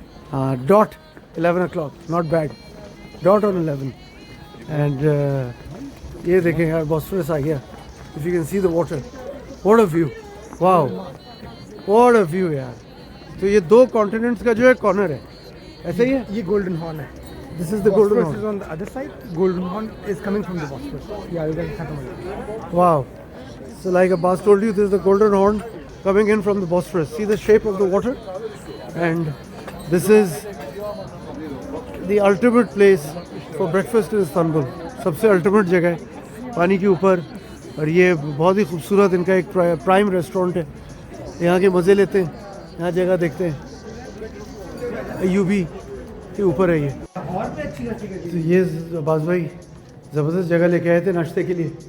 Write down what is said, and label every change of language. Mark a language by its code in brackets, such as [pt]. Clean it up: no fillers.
[en] हाँ, dot 11 o'clock, not bad, dot on 11। And [hi] ये देखें यार, [en] Bosphorus [hi] आ गया। [en] If you can see the water, what a view, wow what a view यार। [hi] तो ये दो कॉन्टिनेंट्स का जो है कॉर्नर है, ऐसे ही है। ये गोल्डन हॉर्न है। [en] This is the Golden Bosphorus is on the other side. Golden Horn is coming from the Bosphorus. Yeah, you guys [hi] खत्म हो गया। [en] Wow. So like Abbas told you, this is the golden horn coming in from the Bosphorus. See the shape of the water? And this is the ultimate place for breakfast in Istanbul. [hi] सबसे ultimate जगह है पानी के ऊपर। और ये बहुत ही खूबसूरत इनका एक प्राइम रेस्टोरेंट है। यहाँ के मज़े लेते हैं, यहाँ जगह देखते हैं। अय्यूबी के ऊपर है ये। तो ये अब्बास भाई ज़बरदस्त जगह लेके आए थे नाश्ते के लिए।